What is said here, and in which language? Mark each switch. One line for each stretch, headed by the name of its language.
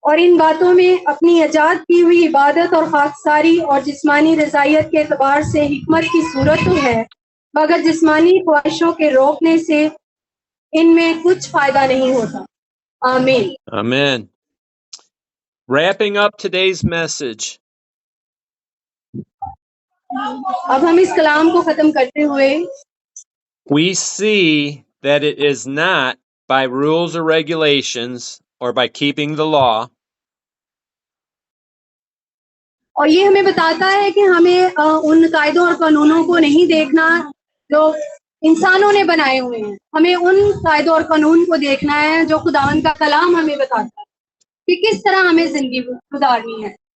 Hindi: और इन बातों में अपनी इजाद की हुई इबादत और खाकसारी और जिस्मानी रज़ायत के एतबार से हिकमत की सूरत तो है, मगर जिस्मानी ख्वाहिशों के रोकने से इनमें कुछ फायदा नहीं होता। आमीन।
English: Amen. Wrapping up today's message.
Hindi: अब हम इस कलाम को खत्म करते हुए
English: We see that it is not by rules or regulations or by keeping the law,
Hindi: और ये हमें बताता है कि हमें उन कायदों और कानूनों को नहीं देखना जो इंसानों ने बनाए हुए हैं। हमें उन कायदों और कानून को देखना है जो खुदावंद का कलाम हमें बताता है कि किस तरह हमें जिंदगी गुजारनी है।